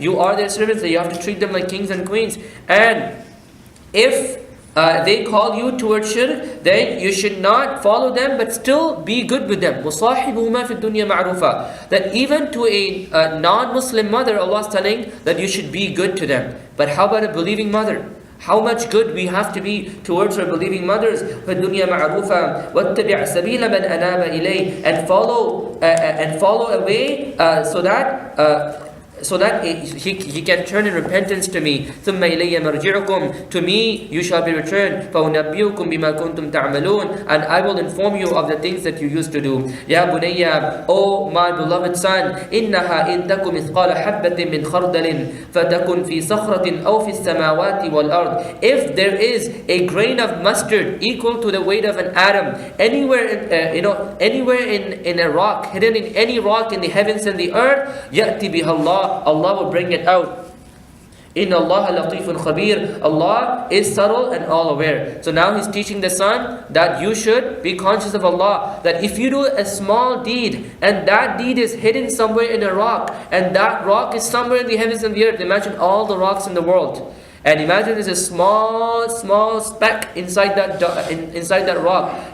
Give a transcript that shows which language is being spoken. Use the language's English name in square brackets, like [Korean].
[English] You are their servants, you have to treat them like kings and queens. And if they call you towards shirk, then you should not follow them, but still be good with them. [Arabic] وَصَاحِبُهُمَا فِي الدُّنْيَا مَعْرُوفًا. [English] That even to a non-Muslim mother, Allah is telling that you should be good to them. But how about a believing mother? How much good we have to be towards our believing mothers. [Arabic] فَالدُّنْيَا مَعْرُوفًا وَاتَّبِعْ سَبِيلَ مَنْ أَنَابَ إِلَيْهِ. [English] And follow a way so that so that he can turn in repentance to me. [Arabic] ثُمَّ إِلَيَّ مَرْجِعُكُمْ, [English] to me you shall be returned. [Arabic] فَأُنَبِّئُكُمْ بِمَا كُنْتُمْ تَعْمَلُونَ, [English] and I will inform you of the things that you used to do. [Arabic] يَا بُنَيَّ, [English] O my beloved son, [Arabic] إِنَّهَا إِن تَكُ مِثْقَالَ حَبَّةٍ مِّنْ خَرْدَلٍ فَتَكُنْ فِي صَخْرَةٍ أَوْ فِي السَّمَاوَاتِ وَالْأَرْضِ. [English] If there is a grain of mustard equal to the weight of an atom anywhere in a rock, hidden in any rock in the heavens and the earth, [Arabic] يَأْتِ بِهَا اللَّهُ, [English] Allah will bring it out. [Arabic] Inna Allah latifun khabir, [English] Allah is subtle and all aware. So now he's teaching the son that you should be conscious of Allah, that if you do a small deed and that deed is hidden somewhere in a rock, and that rock is somewhere in the heavens and the earth, imagine all the rocks in the world, and imagine there's a small speck inside that rock.